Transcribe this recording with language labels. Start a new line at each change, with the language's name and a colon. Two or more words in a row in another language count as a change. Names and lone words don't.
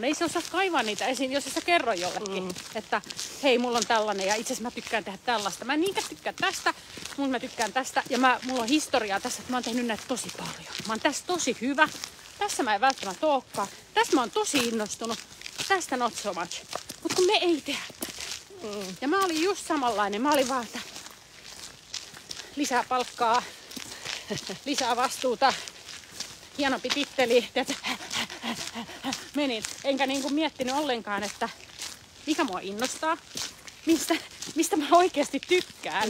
Finnish: Ei se osaa kaivaa niitä esiin, jos sä kerro jollekin, että hei, mulla on tällainen ja itse asiassa mä tykkään tehdä tällaista. Mä en niinkään tykkää tästä, mutta mä tykkään tästä ja mulla on historiaa tässä, että mä oon tehnyt näitä tosi paljon. Mä oon tässä tosi hyvä, tässä mä en välttämättä olekaan, tässä mä oon tosi innostunut, tästä
English: not so much.
Finnish: Mutta kun me ei tehdä tätä. Ja mä olin just samanlainen, mä olin vaan, että lisää palkkaa, lisää vastuuta, hienompi titteli, menin. Enkä niinku miettinyt ollenkaan, että mikä mua innostaa, mistä mä oikeasti tykkään,